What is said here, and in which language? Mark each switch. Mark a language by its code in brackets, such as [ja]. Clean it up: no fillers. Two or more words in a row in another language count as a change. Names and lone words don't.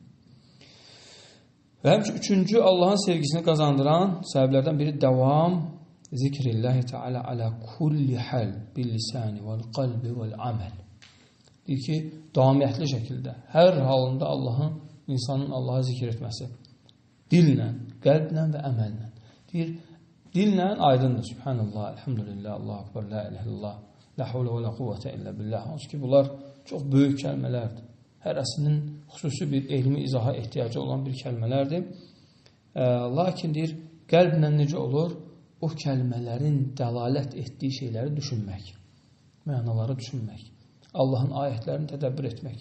[az] Və həmçə üçüncü Allahın sevgisini qazandıran səbəblərdən biri [ar] دوام ذكر الله تعالى على كل حال باللسان والقلب والعمل. [az] Deyir ki, davamiyyətli şəkildə hər halında insanın Allahı zikr etməsi dillə, qəlblə və əməllə. Deyir, dillə aydındır. [ar] سبحان الله، الحمد لله, الله أكبر، لا إله إلا الله, لا حول ولا قوة إلا بالله. [az] Hansı ki, bunlar çox böyük kəlmələrdir. Hərəsinin xüsusi bir elmi izaha ehtiyacı olan bir kəlmələrdir. Lakin deyir, qəlblə necə olur? O kəlmələrin dəlalət etdiyi şeyləri düşünmək, mənaları düşünmək, Allahın ayətlərini tədəbbür etmək.